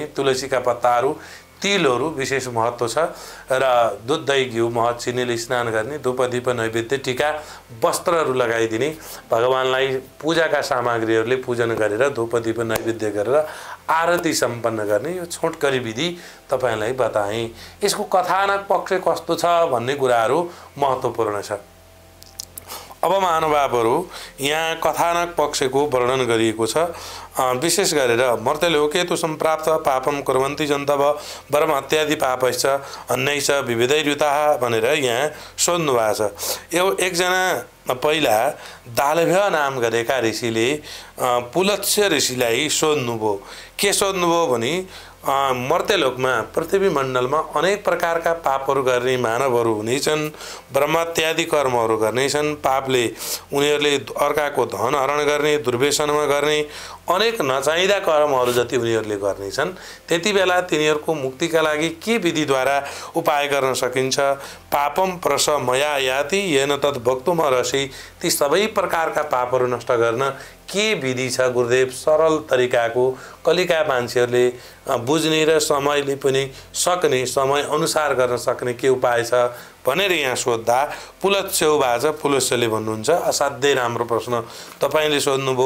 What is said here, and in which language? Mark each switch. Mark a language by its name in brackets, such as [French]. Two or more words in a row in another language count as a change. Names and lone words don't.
[Nepali] तुलसीका पत्ताहरू, तिलहरू विशेष महत्त्व छ र दुध दही घिउ मह चिनीले स्नान गर्ने, धूप दीप नैवेद्य टीका वस्त्रहरू लगाइदिने, भगवानलाई पूजाका सामग्रीहरूले पूजन गरेर धूप दीप नैवेद्य गरेर आरती सम्पन्न गर्ने। यो छोटकरी विधि तपाईलाई बताएँ। यसको कथानक पक्ष कस्तो छ भन्ने कुराहरू महत्त्वपूर्ण छ। अब महानुभावहरू, यहाँ कथानक पक्षको वर्णन गरिएको छ। विशेष गरेर [Sanskrit] मर्त्यलोके तु सम्प्राप्त पापम कुर्वन्ति जन्तव वरम हत्यादि पापैश्च अन्यैश्च विविधैर्युताः [Nepali] भनेर यहाँ सोध्नु भएको छ। यो एकजना पहिला दालभ्य नाम गरेका ऋषिले पुलत्स्य ऋषिलाई सोध्नुभयो। के सोध्नुभयो भने मर्त्यलोकमा पृथ्वी मण्डलमा अनेक प्रकारका पापहरू गर्ने मानवहरू हुनेछन्, ब्रह्मत्यादि कर्महरू गर्नेछन्। पापले उनीहरूले अर्काको धन हरण गर्ने, दुर्व्यसनमा गर्ने, अनेक नचाहिँदा कर्महरू जति उनीहरूले गर्नेछन्, त्यति बेला तिनीहरूको मुक्तिका लागि के विधिद्वारा उपाय गर्न सकिन्छ? [Sanskrit] पापम प्रस मया याति येन तत् भक्तुमर्हसि। [Nepali] ती सबै प्रकारका पापहरू नष्ट गर्न के विधि छ गुरुदेव? सरल तरिकाको कलिका मान्छेहरूले बुझ्ने र समयले पनि सक्ने, समय अनुसार गर्न सक्ने के उपाय छ भनेर यहाँ सोद्धा पुलत्स्यौ बाज पुलस्यले भन्नुहुन्छ, असाध्यै राम्रो प्रश्न तपाईले सोध्नुभयो।